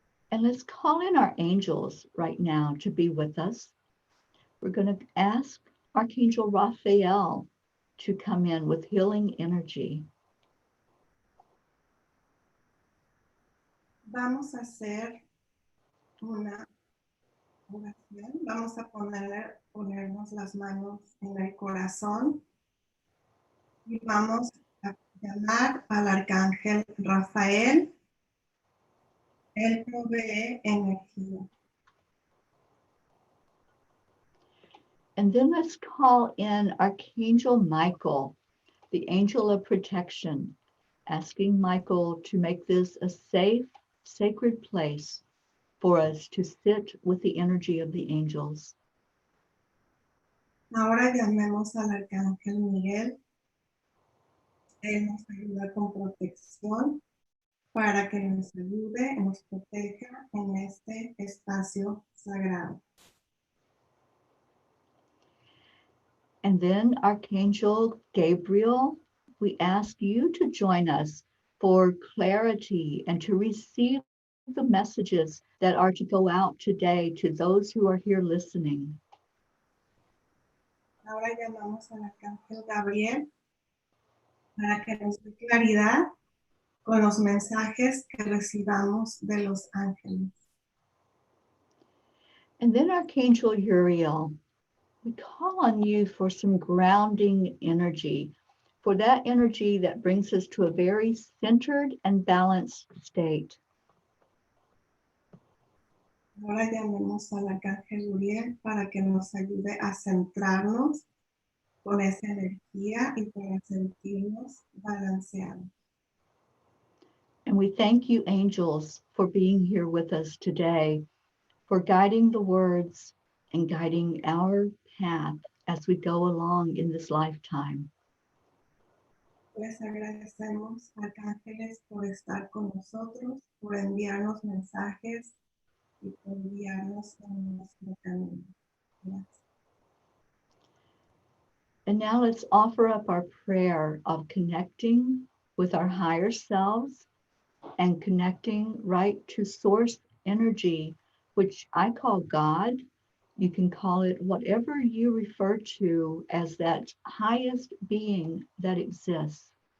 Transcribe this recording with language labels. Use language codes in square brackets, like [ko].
[en] And let's call in our angels right now to be with us. We're going to ask Archangel Raphael to come in with healing energy. [es] Vamos a hacer una oración. Vamos a ponernos las manos en el corazón y vamos a llamar al Arcángel Rafael. Él provee energía. [en] And then let's call in Archangel Michael, the angel of protection, asking Michael to make this a safe, sacred place for us to sit with the energy of the angels. [es] Ahora llamemos al Arcángel Miguel. Él nos ayuda con protección para que nos ayude, nos proteja en este espacio sagrado. [en] And then Archangel Gabriel, we ask you to join us for clarity and to receive the messages that are to go out today to those who are here listening. [es] Ahora llamamos al Arcángel Gabriel para que nos dé claridad con los mensajes que recibamos de los ángeles. [en] And then Archangel Uriel, we call on you for some grounding energy, for that energy that brings us to a very centered and balanced state. [es] Ahora llamemos al Arcángel Uriel para que nos ayude a centrarnos con esa energía y para sentirnos balanceados. [en] And we thank you, angels, for being here with us today, for guiding the words and guiding our path as we go along in this lifetime. [es] Les agradecemos, arcángeles, por estar con nosotros, por enviarnos mensajes y por guiarnos en nuestro camino. Gracias. [en] And now let's offer up our prayer of connecting with our higher selves and connecting right to source energy, which I call God. You can call it whatever you refer to as that highest being that exists.